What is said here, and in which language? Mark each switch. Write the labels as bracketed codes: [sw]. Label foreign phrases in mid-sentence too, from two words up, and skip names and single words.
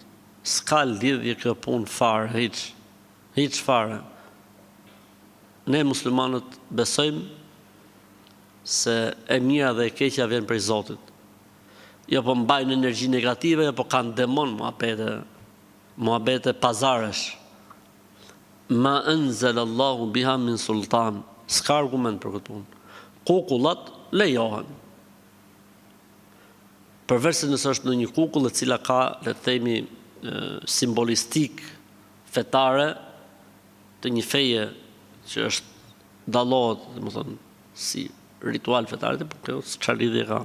[sq] S'ka lidhje kjo punë fare, hiç fare. Ne muslimanët besojmë se e mira dhe e keqja vjen prej Zotit. Jo po mbajnë energji negative, jo po kanë demon muhabete pazaresh. [ar] ما أنزل الله بها من سلطان. [sq] S'ka argument për këtë punë. Kukullat lejohen. Përveç se nëse është në një kukull e cila ka, le të themi, simbolistik fetare të një feje që është dallohet, domethënë, si ritual fetare, por kjo çfarë lidhje ka?